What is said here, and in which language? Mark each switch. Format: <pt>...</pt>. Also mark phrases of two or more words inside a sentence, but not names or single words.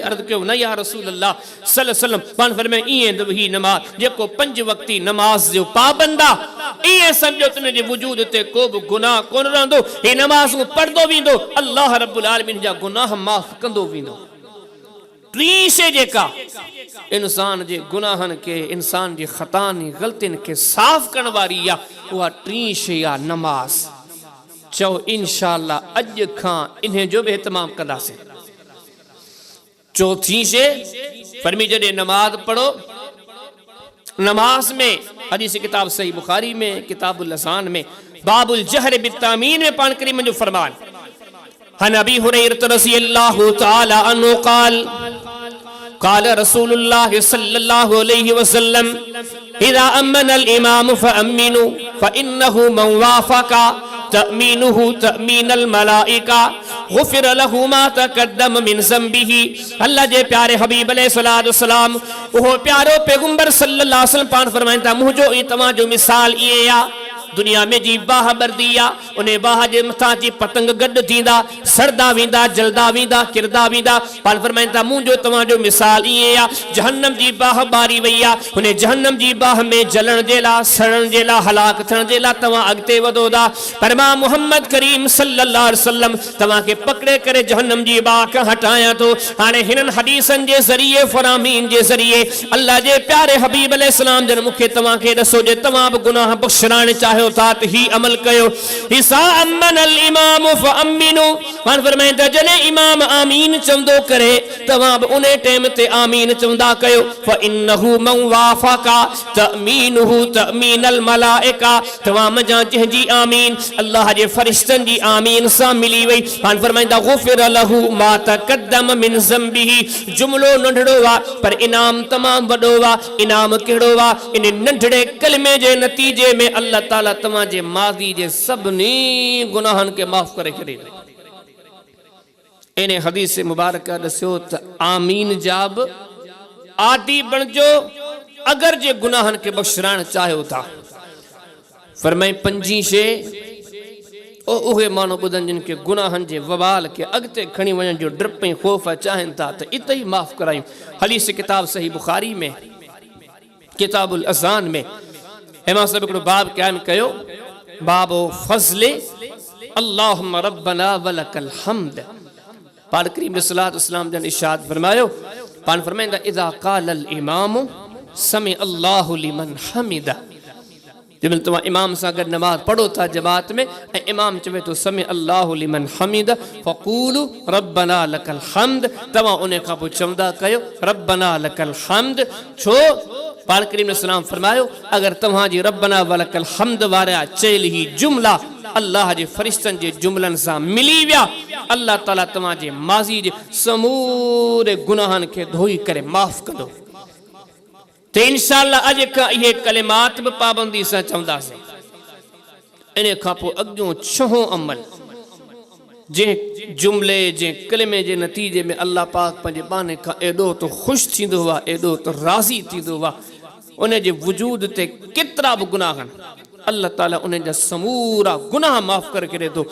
<sd>अर्ज़ कयो, न</sd> <ar>يا رسول الله صلى الله عليه وسلم.</ar> <sd>पाण फरमाया, ईअं ही नमाज जेको 5 वक्ती नमाज जो पाबंद आहे, ईअं सम्झो तुन जे वजूद ते को बि गुनाह कोन रहंदो, ही नमाज़ूं पढ़ंदो वेंदो,</sd> <ar>الله رب العالمين</ar> <sd>जा गुनाह माफ़ कंदो वेंदो। टी शे जेका इंसान जे गुनाहन के, इंसान जी खतानी गलतियन के साफ करण वारी या, उहा 3 शे आहे नमाज। चओ इंशाअल्लाह अज खां इन्हे जो भी एहतमाम कंदासीं। चौथी शे फरमी, जॾहिं नमाज पढ़ो, नमाज में हदीस किताब सही बुखारी में,</sd> <ar>किताबुल अज़ान में, बाबुल जहर बित्तामीन में</ar> <sd>पाण करीम जो फरमान,</sd> <ar>عن أبي هريرة رضي الله تعالى عنه قال رسول الله صلى الله عليه وسلم إذا أمن الإمام فأمنوا فإنه من وافق تأمينه تأمين الملائكة غفر له ما تقدم من ذنبه.</ar> <sd>अल्लाह जे प्यारे हबीब</sd> <ar>عليه الصلاة والسلام,</ar> <sd>ओहो प्यारो पैगंबर</sd> <ar>صلى الله عليه وسلم</ar> <sd>पाण फरमाइनि था, मुंहिंजो ऐं तव्हां जो मिसाल इहे आहे, दुनिया में जी बाह बरदी आ, उन्हें बाह जे मथा जी पतंग गड थींदा, सड़दा वेंदा, जलदा वेंदा, किरदा वेंदा। पाण फरमाइनि था, मुंहिंजो तव्हां जो मिसाल ईअं आहे, जहन्नम जी बाह बारी वई आहे, उन जहन्नम जी बाह में जलण जे लाइ, सड़ण जे लाइ, हलाक थियण जे लाइ तव्हां अॻिते वधो था, पर मां मुहम्मद करीम</sd> <ar>صلى الله عليه وسلم</ar> <sd>तव्हांखे पकड़े करे जहन्नम जी बाह खां हटायां थो। हाणे हिननि हदीसनि जे ज़रिए, फरामीन जे ज़रिए, अल्लाह जे प्यारे हबीब अलैहिस्सलाम जन मूंखे तव्हांखे ॾसो, जे तव्हां बि गुनाह बख़्शराइण चाहियो सघो था त ही अमल कयो।</sd> <ar>إذا أمن الإمام فأمنوا</ar> <sd>मान फरमाइंदा जॾहिं इमाम आमीन चवंदो करे तव्हां बि उन टाइम ते आमीन चवंदा कयो।</sd> <ar>فإنه من وافق تأمينه تأمين الملائكة</ar> <sd>तव्हां मजा जंहिंजी आमीन अल्लाह जे फरिश्तनि जी आमीन सां मिली वई मान फरमाइंदा</sd> <ar>غفر له ما تقدم من ذنبه</ar> <sd>जुमलो नंढड़ो वा पर इनाम तमाम वॾो वा। इनाम कहिड़ो वा इन नंढड़े कलमे जे नतीजे में अल्लाह ताला तव्हां जे माज़ी जे सभिनी गुनाहनि खे माफ़ करे छॾे। इन हदीस मुबारक दस्यो त आमीन जा बि आदि बणजो अगर जे गुनाहनि खे बख़्शराइण चाहियो था। फरमाई पंजी शइ उहे माण्हू ॿुधनि जिन खे गुनाहनि जे वबाल खे अॻिते खणी वञण जो डप ऐं ख़ौफ़ चाहिनि था त इते ई माफ़ करायूं। हदीस किताब सही बुखारी में किताबुल अज़ान में इमाम साहब हिकिड़ो बाब क़याम कयो</sd> <ar>باب فضل اللهم ربنا ولك الحمد.</ar> <sd>पाक करीम</sd> <ar>صلى الله عليه وسلم</ar> <sd>जन इरशाद फरमायो पान फरमाइंदा</sd> <ar>إذا قال الإمام سمع الله لمن حمده</ar> <ur>جب تم امام سے</ur> <sd>अगर नमाज पढ़ो था जमात में इमाम चवे तो</sd> <ar>سمع الله لمن حمده فقولوا ربنا لك الحمد</ar> <sd>तव्हां उन खां पोइ चवंदा कयो</sd> <ar>ربنا لك الحمد.</ar> <sd>छो पाक करीम ने सलाम फरमायो अगर तव्हांजी</sd> <ar>ربنا ولك الحمد</ar> <sd>वारा चयल ही जुमला अल्लाह जे फरिश्तनि जे जुमलनि सां मिली विया अल्लाह ताला तव्हांजे माज़ी जे समूरे गुनाहनि खे धोई करे माफ़ कंदो। तो इंशाअल्लाह अज</sd> <ur>کا یہ کلمات بھی پابندی سے</ur> <sd>चवंदासीं। इन खां पोइ अॻियों छहों अमल जे जुमले जे कलिमे जे नतीजे में अल्लाह पाक पंहिंजे बाने खां एॾो तो ख़ुशि थींदो आहे एॾो तो राज़ी थींदो आहे उन जे वजूद ते केतिरा बि गुनाह आहिनि अल्लाह ताला उन जा समूरा गुनाह माफ़ करे छॾे थो।</sd>